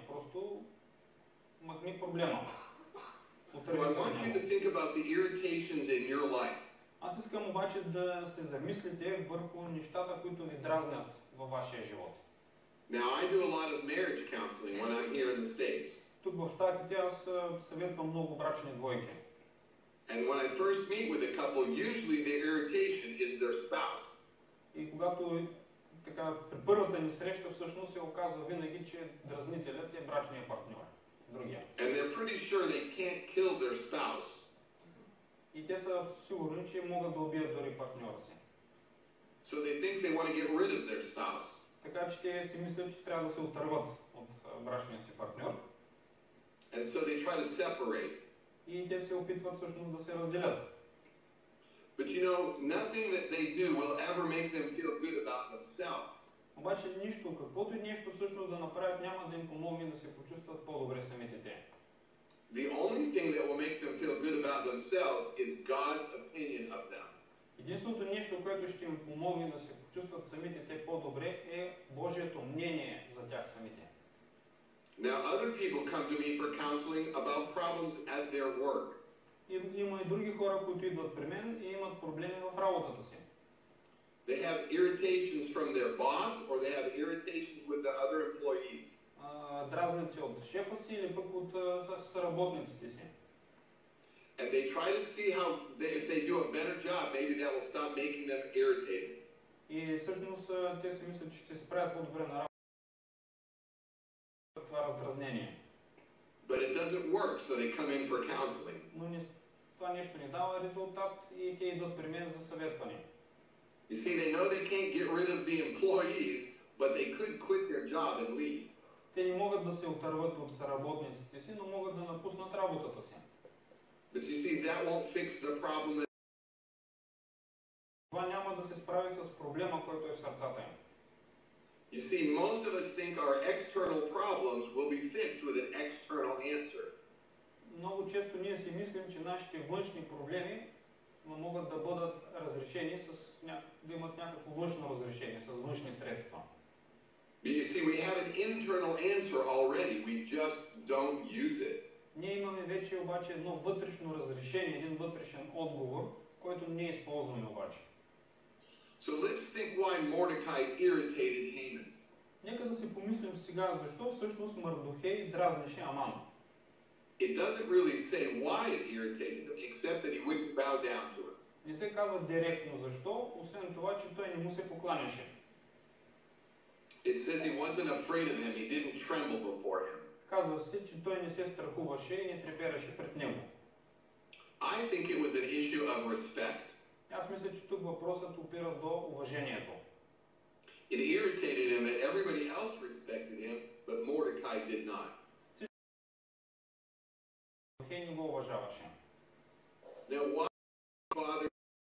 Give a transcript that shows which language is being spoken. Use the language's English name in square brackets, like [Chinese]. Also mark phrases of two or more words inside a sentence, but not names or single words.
[Bulgarian] Просто махни проблема. [English] So I want you to think about the irritations in your life. [Bulgarian] Аз искам обаче да се замислите върху нещата, които ви дразнят във вашия живот. [English] Now I do a lot of marriage counseling when I'm here in the States. [Bulgarian] Тук в Щатите аз съветвам много брачни двойки. [English] And when I first meet with a couple, usually the irritation is their spouse. [Bulgarian] И когато така при първата ни среща всъщност се оказва винаги, че дразнителят е брачният партньор, другия. [English] And they're pretty sure they can't kill their spouse. [Bulgarian] И те са сигурни, че могат да убият дори партньора си. [English] So they think they want to get rid of their spouse. [Bulgarian] Така че те си мислят, че трябва да се отърват от брачния си партньор. [English] And so they try to separate. [Bulgarian] И те се опитват всъщност да се разделят. [English] But you know, nothing that they do will ever make them feel good about themselves. [Bulgarian] Обаче нищо, каквото и нещо всъщност да направят, няма да им помогне да се почувстват по-добре самите те. [English] The only thing that will make them feel good about themselves is God's opinion of them. [Bulgarian] Единственото нещо, което ще им помогне да се почувстват самите те по-добре, е Божието мнение за тях самите. [English] Now other people come to me for counseling about problems at their work. [Bulgarian] Има и други хора, които идват при мен и имат проблеми в работата си. [English] They have irritations from their boss or they have irritations with the other employees. [Bulgarian] Дразнят се от шефа си или пък от съработниците си. [English] And they try to see how if they do a better job, maybe that will stop making them irritated. [Bulgarian] И всъщност те си мислят, че ще се справят по-добре на работа. Това раздразнение. [English] But it doesn't work, so they come in for counseling. [Bulgarian] Но това нещо не дава резултат и те идват при мен за съветване. [English] You see, they know they can't get rid of the employees, but they could quit their job and leave. [Bulgarian] Те не могат да се отърват от съработниците си, но могат да напуснат работата си. [English] But you see, that won't fix the problem. [Bulgarian] Това няма да се справи с проблема, който е в сърцата им. [English] You see, most of us think our external problems will be fixed with an external answer. [Bulgarian] Много често ние си мислим, че нашите външни проблеми могат да бъдат разрешени да имат някакво външно разрешение, с външни средства. [English] But you see, we have an internal answer already. We just don't use it. [Bulgarian] Ние имаме вече обаче едно вътрешно разрешение, един вътрешен отговор, който не използваме обаче. [English] So let's think why Mordecai irritated Haman. [Bulgarian] Нека да си помислим сега, защо всъщност Мардохей дразнеше Аман. [English] It doesn't really say why it irritated him, except that he wouldn't bow down to it. [Bulgarian] Не се казва директно защо, освен това, че той не му се покланяше. [English] It says he wasn't afraid of him, he didn't tremble before him. [Bulgarian] Казва се, че той не се страхуваше и не трепереше пред него. [English] I think it was an issue of respect. [Bulgarian] Аз мисля, че тук въпросът опира до уважението. [English] It irritated him that everybody else respected him, but Mordecai did not. [Bulgarian] Мардохей не го уважаваше. [English] Now, why bother